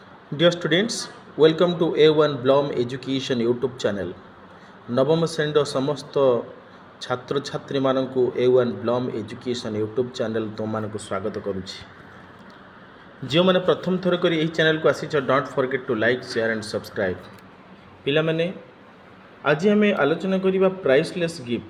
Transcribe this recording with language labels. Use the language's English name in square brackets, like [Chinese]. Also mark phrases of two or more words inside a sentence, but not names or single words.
[English] Dear students, welcome to A1 Blom Education YouTube channel. [Odia] ନବମ ଶ୍ରେଣୀର ସମସ୍ତ ଛାତ୍ରଛାତ୍ରୀମାନଙ୍କୁ A1 ବ୍ଲମ୍ ଏଜୁକେସନ୍ [English] YouTube channel [Odia] ତୁମମାନଙ୍କୁ ସ୍ୱାଗତ କରୁଛି। ଯେଉଁମାନେ ପ୍ରଥମ ଥର କରି ଏହି ଚ୍ୟାନେଲକୁ ଆସିଛ, [English] don't forget to like, share and subscribe. [Odia] ପିଲାମାନେ, ଆଜି ଆମେ ଆଲୋଚନା କରିବା ପ୍ରାଇସଲେସ୍ ଗିଫ୍ଟ।